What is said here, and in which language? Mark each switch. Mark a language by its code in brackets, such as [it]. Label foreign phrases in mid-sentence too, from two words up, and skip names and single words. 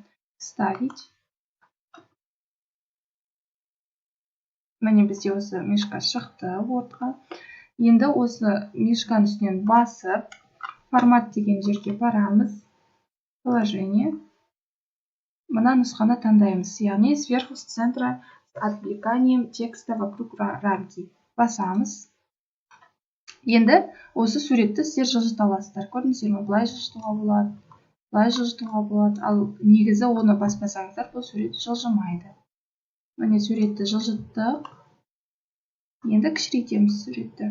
[kk] Вставить. Міне бізде осы мишка шықты Word'ға. Енді осы мишканың үстінен басып, формат деген жерге барамыз. Положение. Мына нұсқаны таңдаймыз. [ru] Яғни сверху с центра отвлеканием текста вокруг рамки. [kk] Басамыз. Енді осы суретті сіздер жылжыта аласыздар. Көрдіңіздер ме? Былай жылжытуға болады, былай жылжытуға болады. Ал негізі оны баспасаңыздар, бұл сурет жылжымайды. Міне суретті жылжыттық. Енді кішірейтеміз суретті.